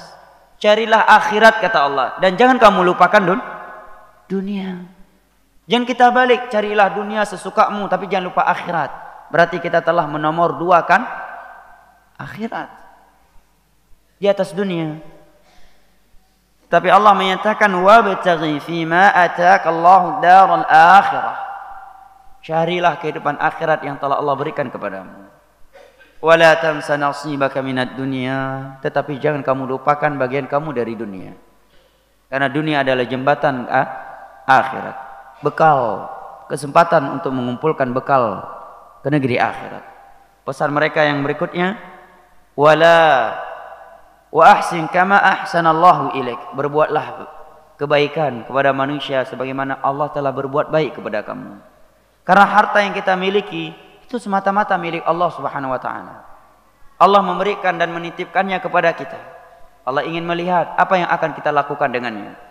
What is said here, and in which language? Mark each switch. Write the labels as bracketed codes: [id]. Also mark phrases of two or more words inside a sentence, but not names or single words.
[id] Carilah akhirat kata Allah, dan jangan kamu lupakan dunia. Jangan kita balik, carilah dunia sesukamu tapi jangan lupa akhirat. Berarti kita telah menomor 2 kan akhirat di atas dunia. Tapi Allah menyatakan [ar] وابتغ فيما آتاك الله الدار الآخرة. [id] Carilah kehidupan akhirat yang telah Allah berikan kepadamu. [ar] ولا تنس نصيبك من الدنيا, [id] tetapi jangan kamu lupakan bagian kamu dari dunia. Karena dunia adalah jembatan akhirat. Bekal, kesempatan untuk mengumpulkan bekal ke negeri akhirat. Pesan mereka yang berikutnya, [ar] ولا وأحسن كما أحسن الله إليك. [id] Berbuatlah kebaikan kepada manusia sebagaimana Allah telah berbuat baik kepada kamu. Karena harta yang kita miliki itu semata-mata milik Allah [ar] سبحانه وتعالى. [id] Allah memberikan dan menitipkannya kepada kita. Allah ingin melihat apa yang akan kita lakukan dengannya.